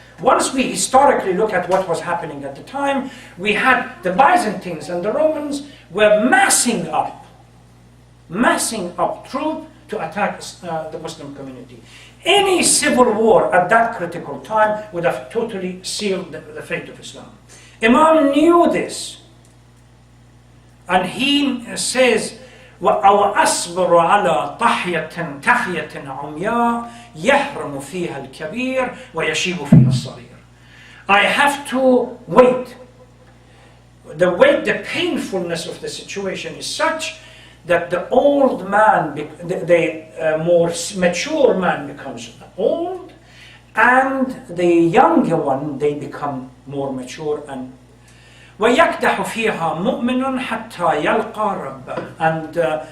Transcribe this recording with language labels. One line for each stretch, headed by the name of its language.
English: Once we historically look at what was happening at the time, we had the Byzantines and the Romans were massing up troops to attack the Muslim community. Any civil war at that critical time would have totally sealed the fate of Islam. Imam knew this, and he says,
Arabic: أو أصبر على تحية عمياء يحرم فيها الكبير ويشيب فيها الصغير.
English: I have to wait. The painfulness of the situation is such that the old man, the more mature man becomes old, and the younger one, they become more mature and
Arabic: وَيَكْدَحُ فِيهَا مُؤْمِنٌ حَتَّى يَلْقَى رَبَّهُ.